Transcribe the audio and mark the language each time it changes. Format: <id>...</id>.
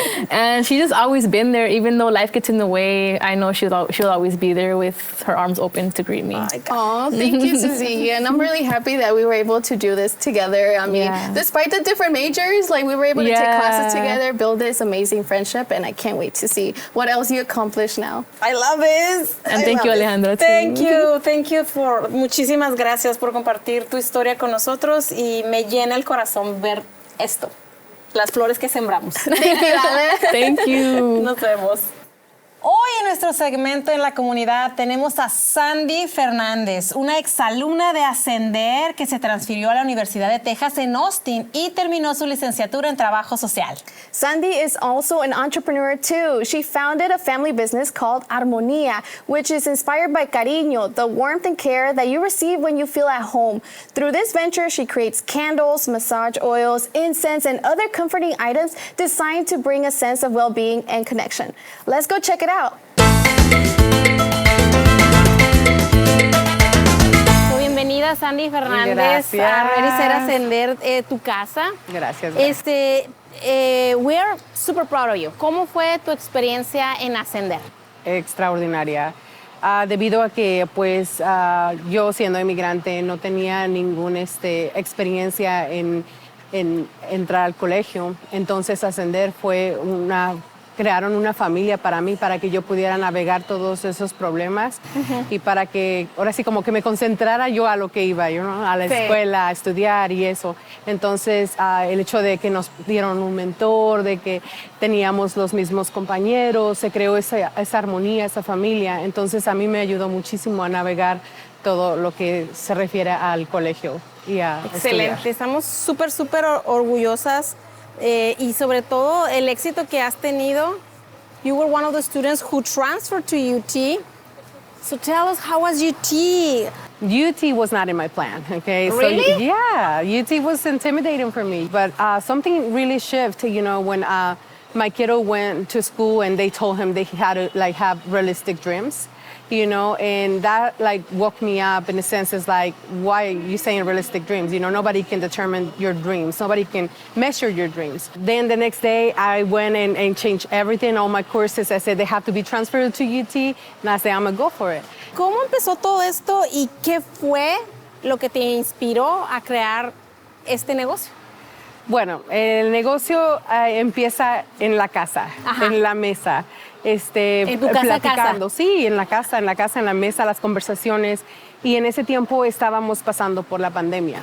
<en>And she's just always been there, even though life gets in the way. I know she'll always be there with her arms open to greet me. Oh, thank you, Susie. And I'm really happy that we were able to do this together. I mean, despite the different majors, we were able to take classes together, build this amazing friendship, and I can't wait to see what else you accomplish now. I love it. And thank you, Alejandra. Thank you</en> <es>muchísimas gracias por compartir tu historia con nosotros y me llena el corazón ver esto, las flores que sembramos.</es> <en>Thank you, Ale. Thank you.</en> <es>Nos vemos. Hoy Hoy en nuestro segmento en la comunidad tenemos a Sandy Fernández, una exalumna de Ascender que se transfirió a la Universidad de Texas en Austin y terminó su licenciatura en Trabajo Social.</es> <en>Sandy is also an entrepreneur too. She founded a family business called Armonía, which is inspired by cariño, the warmth and care that you receive when you feel at home. Through this venture, she creates candles, massage oils, incense, and other comforting items designed to bring a sense of well-being and connection. Let's go check it out.</en> <es>Bienvenida, Sandy Fernández. Gracias. A Ready Set Ascender, tu casa. Gracias.</es> <en>We are super proud of you.</en> <es>¿Cómo fue tu experiencia en Ascender? Extraordinaria. Debido a que, pues, yo siendo inmigrante no tenía ninguna experiencia en entrar al colegio. Entonces, Ascender fue crearon una familia para mí, para que yo pudiera navegar todos esos problemas y para que, ahora sí, como que me concentrara yo a lo que iba, a la escuela, a estudiar y eso. Entonces, el hecho de que nos dieron un mentor, de que teníamos los mismos compañeros, se creó esa armonía, esa familia. Entonces, a mí me ayudó muchísimo a navegar todo lo que se refiere al colegio y a Excelente, estudiar. estamos súper orgullosas y sobre todo el éxito que has tenido.</es> <en>You were one of the students who transferred to UT. So tell us, how was UT? UT was not in my plan, okay? Really? So, yeah, UT was intimidating for me. But something really shifted, when my kiddo went to school and they told him they had to, have realistic dreams. And that woke me up in a sense. Is why are you saying realistic dreams? Nobody can determine your dreams. Nobody can measure your dreams. Then the next day I went and changed everything, all my courses. I said they have to be transferred to UT, and I said I'm gonna go for it.</en> <es>¿Cómo empezó todo esto y qué fue lo que te inspiró a crear este negocio? Bueno, el negocio empieza en la casa, en la mesa. ¿En tu casa, platicando. casa? Sí, en la casa, en la mesa, las conversaciones. Y en ese tiempo estábamos pasando por la pandemia.</es>